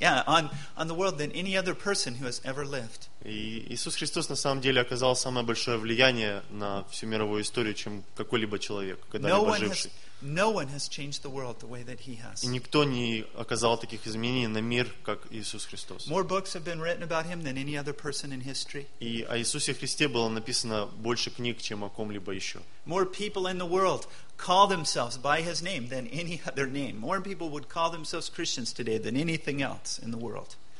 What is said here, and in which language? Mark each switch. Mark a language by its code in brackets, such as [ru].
[en] yeah, on the world than any other person who has ever lived. [ru] И Иисус Христос на самом деле оказал самое большое влияние на всю мировую историю, чем какой-либо человек, когда-либо живший. [en] No one has changed the world the way that he has. [ru] И никто не оказал таких изменений на мир, как Иисус Христос. [en] More books have been written about him than any other person in history. [ru] И о Иисусе Христе было написано больше книг, чем о ком-либо еще. [en] More people in the world call themselves by his name than any other name. More people would call themselves Christians today than anything else in the world.